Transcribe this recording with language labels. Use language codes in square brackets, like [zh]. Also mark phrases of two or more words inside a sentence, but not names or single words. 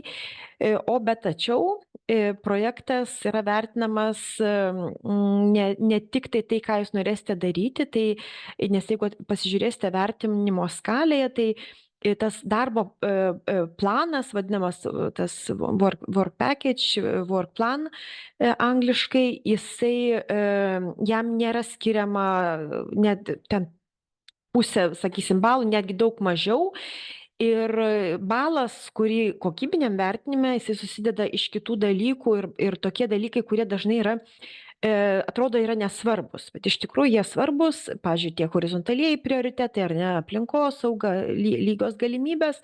[lt] Bet tačiau projektas yra vertinamas ne tik tai, ką jūs norėsite daryti, nes jeigu pasižiūrėsite vertinimo skalėje, tai tas darbo planas, vadinamas tas [en] work package, work plan [lt] angliškai, jisai jam nėra skiriama net ten pusę, sakysim, balų, netgi daug mažiau. Ir balas, kurį kokybiniam vertinime, jisai susideda iš kitų dalykų ir tokie dalykai, kurie dažnai yra atrodo yra nesvarbus, bet iš tikrųjų jie svarbus, pavyzdžiui, tie horizontalieji prioritetai ar ne, aplinkosauga, lygios galimybės.